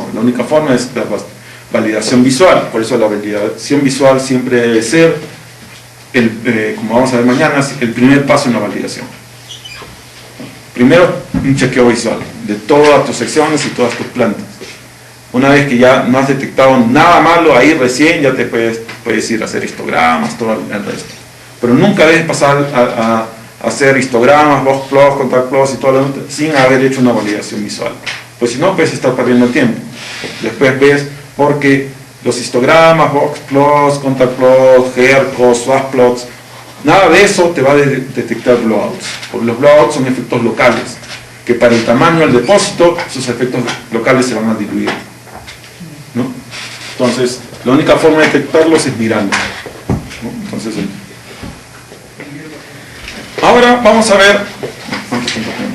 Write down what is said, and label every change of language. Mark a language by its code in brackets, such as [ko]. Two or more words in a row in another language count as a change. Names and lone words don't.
[es] La única forma es la validación visual. Por eso la validación visual siempre debe ser, como vamos a ver mañana, el primer paso en la validación. Primero, un chequeo visual de todas tus secciones y todas tus plantas. Una vez que ya no has detectado nada malo, ahí recién ya te puedes ir a hacer histogramas, todo el resto. Pero nunca debes pasar a hacer histogramas, [en] box plots, contact plots [es] y todo lo demás sin haber hecho una validación visual. Pues si no, puedes estar perdiendo tiempo. Después ves, porque los histogramas, [en] box plots, contact plots, GERCOS, swap plots, [es] nada de eso te va a detectar blowouts. Porque los blowouts son efectos locales, que para el tamaño del depósito, sus efectos locales se van a diluir, ¿no? Entonces, la única forma de detectarlos es mirando, ¿no? Entonces, ahora vamos a ver cuánto tiempo tenemos.